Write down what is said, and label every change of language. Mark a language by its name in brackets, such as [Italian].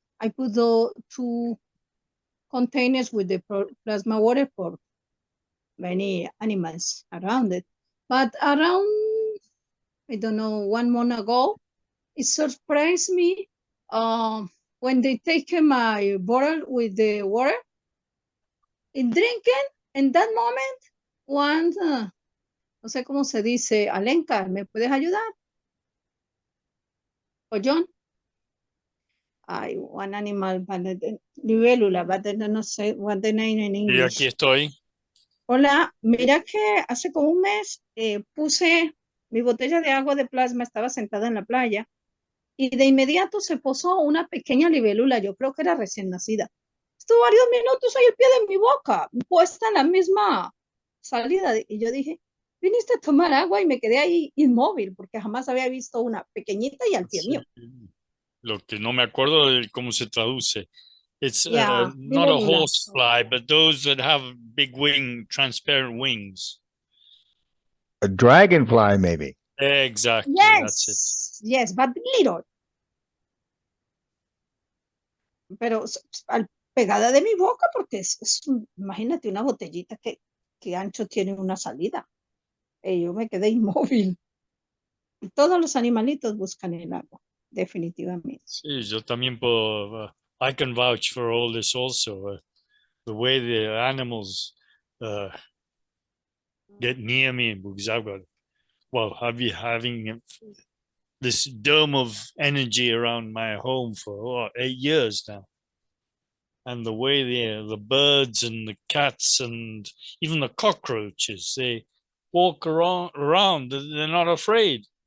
[English] I put the 2 containers with the plasma water for many animals around it. But around, I don't know, 1 month ago, it surprised me when they take my bottle with the water and drinking. In that moment, one, [Spanish] no sé cómo se dice, Alenka, ¿me puedes ayudar? [English] ¿O John? One animal, libélula, but [Spanish] no sé [English] what the name in English. [Spanish] Y aquí estoy. Hola, mira que hace como un mes puse mi botella de agua de plasma, estaba sentada en la playa y de inmediato se posó una pequeña libélula, yo creo que era recién nacida. Estuvo varios minutos ahí al pie de mi boca, puesta en la misma salida. Y yo dije, viniste a tomar agua, y me quedé ahí inmóvil porque jamás había visto una pequeñita y al pie mío. lo que no me acuerdo de cómo se traduce. [English] It's Yeah, not a [Spanish] libélula. [English] horsefly, but those that have big transparent wings. A dragonfly, maybe. Exactly, that's it. Yes, but little. [Spanish] Pero pegada de mi boca porque imagínate una botellita que ancho tiene una salida. Y yo me quedé inmóvil. Todos los animalitos buscan el agua, definitivamente. Sí, yo también puedo, [English] I can vouch for all this also. The way the animals get near me, because I've got, well, I've been having this dome of energy around my home for 8 years now. And the way the birds and the cats and even the cockroaches, they walk around, they're not afraid.